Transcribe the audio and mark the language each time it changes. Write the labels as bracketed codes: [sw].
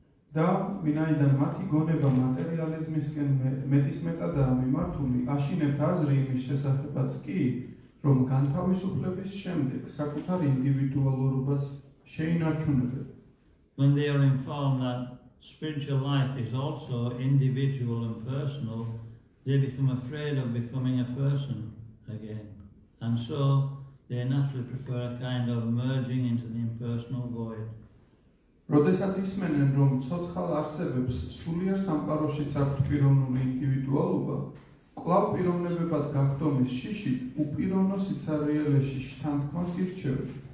[ka] და ვინაიდან მათი გონება მატერიალიზმისკენ მეტისმეტადაა მიმართული, აშინებთ აზრი იმის შესახებაც კი, რომ განთავისუფლების შემდეგ საკუთარ ინდივიდუალურობას შეინარჩუნებენ. [en] When they are informed that spiritual life is also individual and personal, they become afraid of becoming a person again. And so they naturally prefer a kind of merging into the impersonal void. [ka] როდესაც ისმენენ, რომ ცოცხალ არსებებს სულიერ სამყაროშიც აქვთ პიროვნული ინდივიდუალობა, კვლავ პიროვნებებად გახდომის შიშით უპიროვნო სიცარიელეში შთანთქმას ირჩევენ.